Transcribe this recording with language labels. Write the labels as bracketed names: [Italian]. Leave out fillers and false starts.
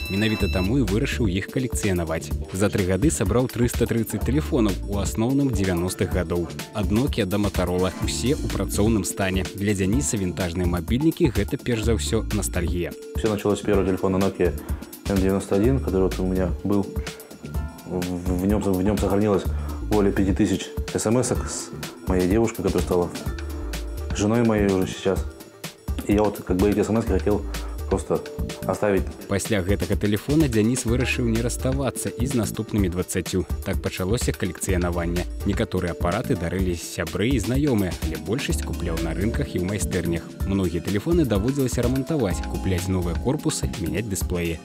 [Belarusian] Менавіта таму і вырашыў іх калекцыянаваць. За 3 гады сабраў 330 тэлефонаў, у асноўным 90-х гадоў. Ад Nokia да Motorola, усе ў працоўным стане. Для Дзяніса вінтажныя мабільнікі – гэта перш за ўсё ностальгія. [Russian] Все началось с первого телефона Nokia N91, который у меня был. В нем сохранилось более 5000 смс-ок с моей девушкой, которая стала женой моей уже сейчас. И я вот эти смс-ки хотел просто оставить. [Belarusian] Пасля гэтага тэлефона Дзяніс вырашыў не раставацца і з наступнымі 20. Так пачалося калекцыянаванне. Некаторыя апараты дарылі сябры і знаёмыя, але большасць купляў на рынках і ў майстэрнях. Многія тэлефоны даводзілася рамантаваць, купляць новыя корпусы, мяняць дысплеі.